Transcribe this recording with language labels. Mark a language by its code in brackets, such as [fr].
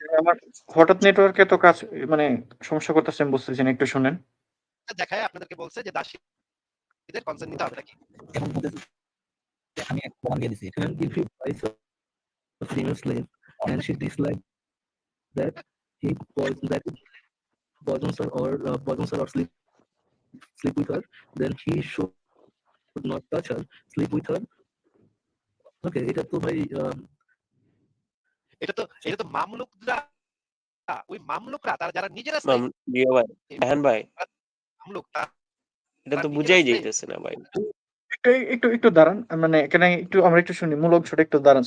[bn] আমার হঠাৎ নেটওয়ার্কে তো কাজ, মানে সমস্যা করতেছে, আমি বুঝতেছি না, একটু শুনেন। দেখায় আপনাদেরকে বলছে যে দাসীদের কনসেন্ট নিতে হবে নাকি? এবং বলতেছে যে আমি এক প্রমাণ দিয়ে দিছি। [en] and if he buys a female slave and she dislikes that he poisons her or sleep with her, then he should not touch her, sleep with her. [bn] Okay, এটা তো ভাই এটা তো মামলুকরা, ওই মামলুকরা তারা যারা নিজেরা ভাই, রায়হান ভাই, মামলুক এটা তো বুঝাই যাইতেছে না ভাই। একটু একটু দাঁড়ান, মানে এখানে একটু আমরা একটু শুনি, মূল অংশটা একটু দাঁড়ান।